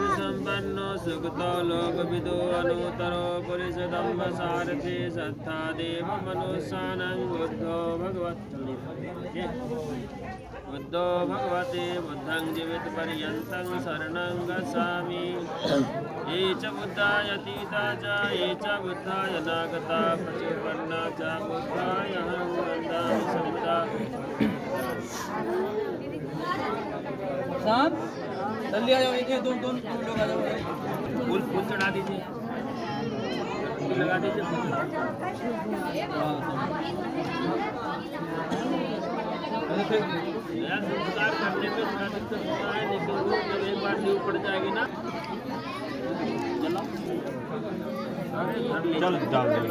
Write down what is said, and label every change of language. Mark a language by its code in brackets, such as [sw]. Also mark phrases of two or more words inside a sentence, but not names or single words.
[sa] सम्पन्नो सुखतो लोकविदो अनुत्तरो पुरुषोत्तम सारथि सत्ता देव मनुष्याणां बुद्धो भगवते बुद्धं जीवितपर्यन्तं शरणं गच्छामि। ये च बुद्धाय तीता च ये च बुद्धाय नागता प्रचुपन्ना च बुद्धाय अहं वन्दामि सदा। [hi] शांत जल्दी आ जाओ, एक दोन लोग आ जाओ। फूल चढ़ा दीजिए, फूल लगा दीजिए। यार संस्कार करने में थोड़ा दिक्कत होता है, लेकिन जब एक बार नींव पड़ जाएगी ना, चलो डाल